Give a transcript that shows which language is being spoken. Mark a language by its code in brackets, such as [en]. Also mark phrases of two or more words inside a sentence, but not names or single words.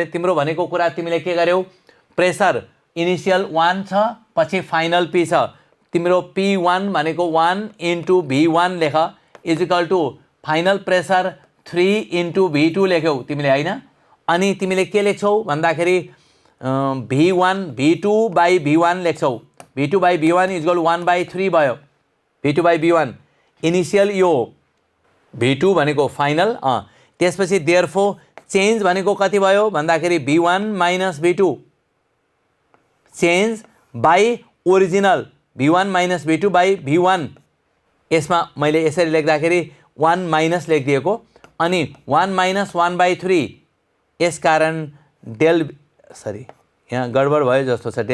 [ne] तिम्रो भनेको कुरा तिमीले के गर्यौ? [en] pressure initial [ne] 1 छ पछि फाइनल P छ। तिम्रो P1 भनेको 1 * V1 लेख = [en] final pressure [ne] 3 * V2 लेख्यौ तिमीले हैन। अनि तिमीले के लेख्छौ भन्दाखेरि V1 V2/V1 लेख्छौ। V2/V1 = 1/3 भयो। V2/V1 इनिसियल यो V2 भनेको फाइनल त्यसपछि [en] therefore change [ne] भनेको कति भयो भन्दाखेरि V1 - V2 [en] change by original [ne] V1 - V2/V1 यसमा मैले यसरी लेख्दाखेरि 1 - लेखिदिएको अनि 1 - 1/3 यसकारण यहाँ गडबड भयो जस्तो छ।